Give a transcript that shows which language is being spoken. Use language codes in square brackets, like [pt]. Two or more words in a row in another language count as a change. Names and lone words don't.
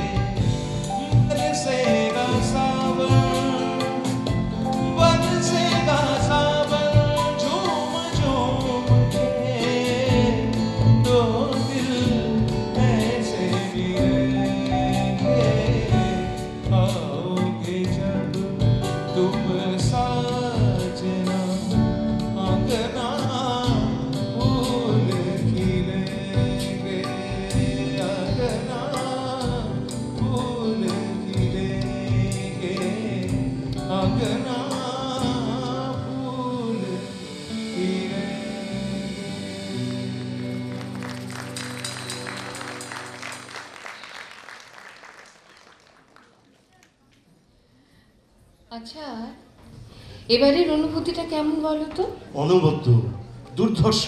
[hi] बरसेगा सावन, बरसेगा सावन, झूम झूम के दो दिल ऐसे मिलेंगे, आओगे जब तुम साजना, अंगना फूल खिलेंगे, अंगना फूल खिलेंगे, अंगना फूल खिलेंगे। [bn] আচ্ছা, এবারের অনুভূতিটা কেমন বলো তো? অনবদ্য, দুর্ধর্ষ।